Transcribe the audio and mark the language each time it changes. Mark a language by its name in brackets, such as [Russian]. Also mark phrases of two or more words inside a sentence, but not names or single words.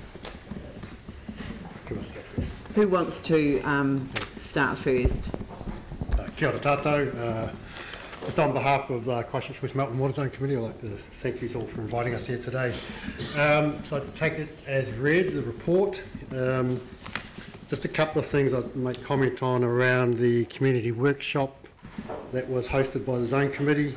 [English] Who wants to start first? [Māori] Kia ora tātou. [English] Just on behalf of the Christchurch West Melton Water Zone Committee, I'd like to thank you all for inviting us here today. So I take it as read, the report. Just a couple of things I'd make comment on around the community workshop that was hosted by the Zone Committee.